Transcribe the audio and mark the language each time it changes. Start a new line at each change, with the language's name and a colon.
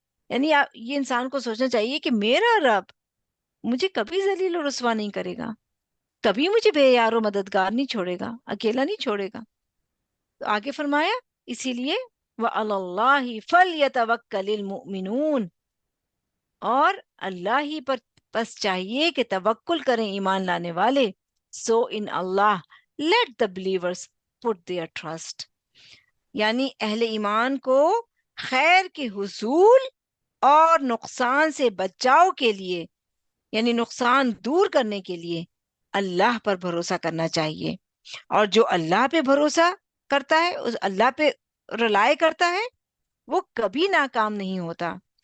Urdu: یعنی یہ انسان کو سوچنا چاہیے کہ میرا رب مجھے کبھی ذلیل و رسوا نہیں کرے گا، کبھی مجھے بے یار و مددگار نہیں چھوڑے گا، اکیلا نہیں چھوڑے گا. تو آگے فرمایا اسی لیے
Arabic: وَعَلَى اللَّهِ فَلْيَتَوَكَّلِ الْمُؤْمِنُونَ،
Urdu: اور اللہ ہی پر بس چاہیے کہ توکل کریں ایمان لانے والے.
English: So in Allah let the believers put their trust.
Urdu: یعنی اہل ایمان کو خیر کے حصول اور نقصان سے بچاؤ کے لیے، یعنی نقصان دور کرنے کے لیے اللہ پر بھروسہ کرنا چاہیے. اور جو اللہ پہ بھروسہ کرتا ہے، اس اللہ پہ رلائے کرتا ہے، وہ کبھی ناکام نہیں ہوتا.